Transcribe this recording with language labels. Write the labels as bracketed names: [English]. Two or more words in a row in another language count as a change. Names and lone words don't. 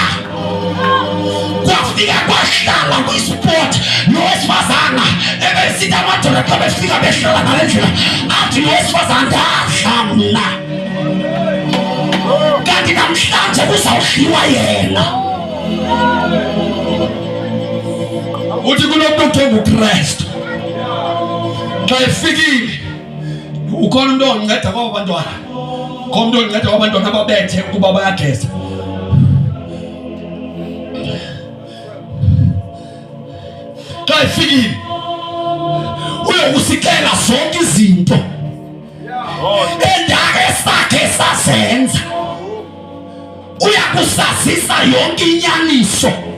[Xhosa] Kwafika kwahlala kwisport lo wesifazana ebesithi amadoda xa befika behlala ngale ndlela athi lo wesifazana ndadla mna, kanti namhlanje kuzawudliwa yena. Uthi kunomuntu okuthiwa nguKristu xa efikile, ukhona umuntu onceda kwabo bantwana, khona umuntu onceda kwabantwana ababethe ukuba bayageza. Xa efikile uyokusikela zonke izinto endake sakhe sazenza, uyakusazisa yonke inyaniso.